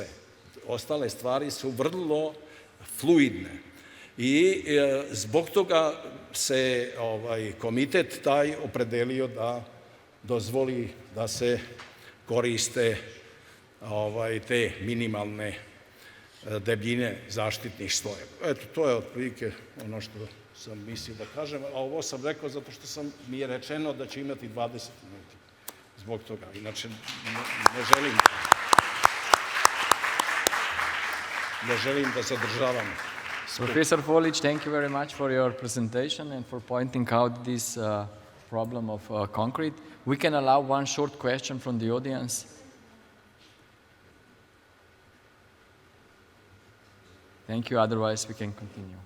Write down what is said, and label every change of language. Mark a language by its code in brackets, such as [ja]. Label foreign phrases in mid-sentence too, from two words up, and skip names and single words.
[sr] Ostale stvari su vrlo fluidne i zbog toga se komitet taj opredelio da dozvoli da se koriste te minimalne debljine zaštitnih slojeva. Eto, to je otprilike ono što sam mislio da kažem, a ovo sam rekao zato što mi je rečeno da će imati 20 minuta zbog toga. Inače, ne želim da zadržavam. [en] Professor Folić, thank you very much for your presentation and for pointing out this problem of concrete. We can allow one short question from the audience. Thank you, otherwise we can continue.